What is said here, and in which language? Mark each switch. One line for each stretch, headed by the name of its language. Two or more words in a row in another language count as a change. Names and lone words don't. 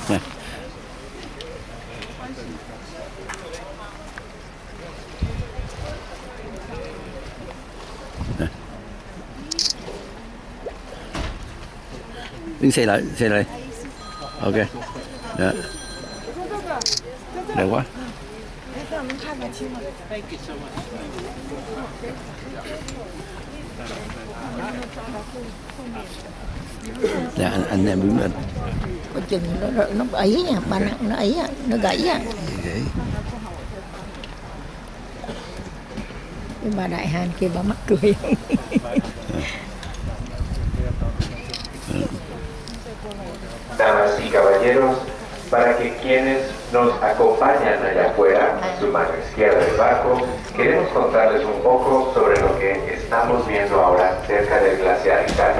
Vietnamese: Đứng xe lại. Ok. Đó. Đẹp quá.
English: Thank you so much.
Vietnamese: Dạ, anh em đứng lên. Có chừng nó ấy nha, ba nặng nó ấy, nó gãy á. Cái bà đại hàn kia bà mắc cười.
Spanish: Damas y caballeros, para que quienes nos acompañan allá afuera, a su mano izquierda del barco, queremos contarles un poco sobre lo que estamos viendo ahora cerca del glaciar Italia.